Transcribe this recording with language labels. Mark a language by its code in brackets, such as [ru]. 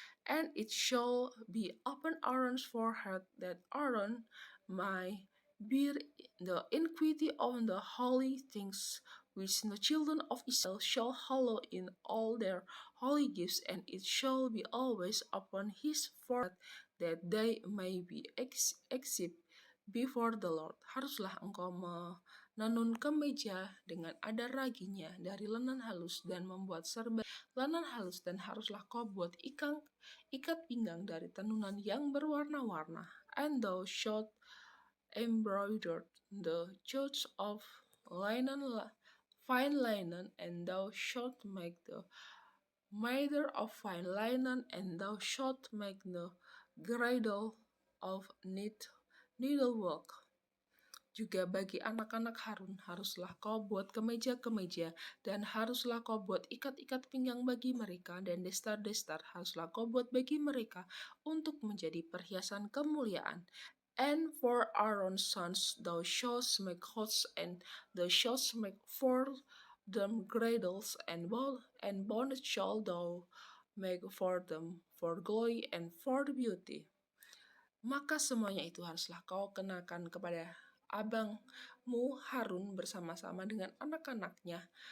[en] And it shall be upon Aaron's forehead, that Aaron may bear the iniquity of the holy things which the children of Israel shall hallow in all their holy gifts, and it shall be always upon his forehead, that they may be except before the Lord. [id] Haruslah engkau menenun kemeja dengan ada raginya dari lenan halus, dan membuat serban lenan halus, dan haruslah kau buat ikat pinggang dari tenunan yang berwarna-warna. [en] And thou shalt embroider the church of fine linen, and thou shalt make the mitre of fine linen, and thou shalt make the girdle of needlework. [id] Juga bagi anak-anak Harun haruslah kau buat kemeja-kemeja, dan haruslah kau buat ikat-ikat pinggang bagi mereka, dan destar-destar haruslah kau buat bagi mereka untuk menjadi perhiasan kemuliaan. [en] And for Aaron's sons thou shalt make coats, and thou shalt make for them girdles, and bonnets shalt thou make for them for glory and for beauty. [id] Maka semuanya itu haruslah kau kenakan kepada abangmu Harun bersama-sama dengan anak-anaknya.